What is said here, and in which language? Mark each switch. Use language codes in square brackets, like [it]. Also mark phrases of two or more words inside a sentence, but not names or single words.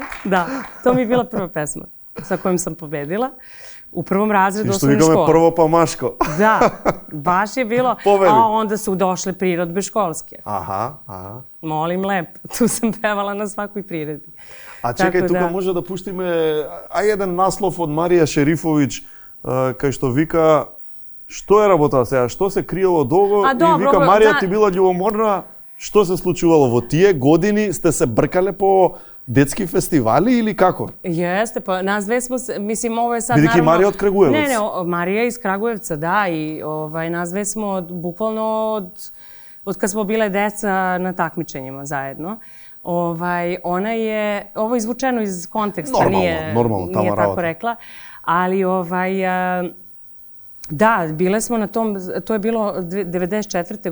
[sr] Da, to mi je bila prva pesma sa kojom sam pobedila. U prvom razredu osnovne škole. I što mi prvo pa Maško. Da, baš je bilo. Pobedi. A onda su došle priredbe školske. Aha. Molim lepo, tu sam pevala na svakoj priredbi. A čekaj, [mk] тука може да пуштиме еден наслов од Марија Шерифовиќ, кај што вика, што е работа сега, што се криело долго и вика Марија ти била љубоморна, што се случувало во тие години, сте се бркале по детски фестивали или како? [sr] Jeste, pa nas dve smo, mislim, ovo je sad naravno... [mk] Бидејќи Марија од Крагуеваc. [sr] Ne, Marija iz Kragujevca, da, i nas dve smo bukvalno od kad smo bile deca na takmičenjima zajedno. Ona je, ovo je izvučeno iz konteksta, nije tako rekla, ali da, bile smo na tom, to je bilo 94.